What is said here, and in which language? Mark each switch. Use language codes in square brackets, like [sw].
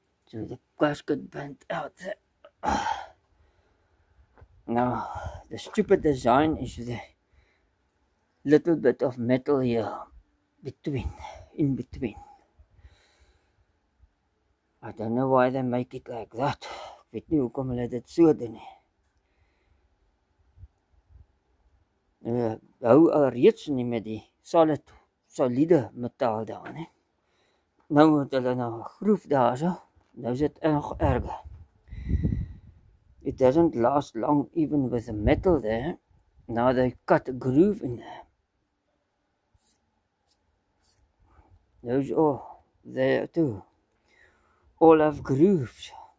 [en] So the gasket burnt out there. Now the stupid design is the little bit of metal here in between. I don't know why they make it like that. [af] Ek weet nie hoekom hulle dit so doen nie. Hou alreeds nie met die soliede metaal daar nie. Nou het hulle nou 'n groef daar so. Nou is dit nog erger. [en] It doesn't last long even with the metal there. Now they cut a groove in there. Those all there too. All have grooves.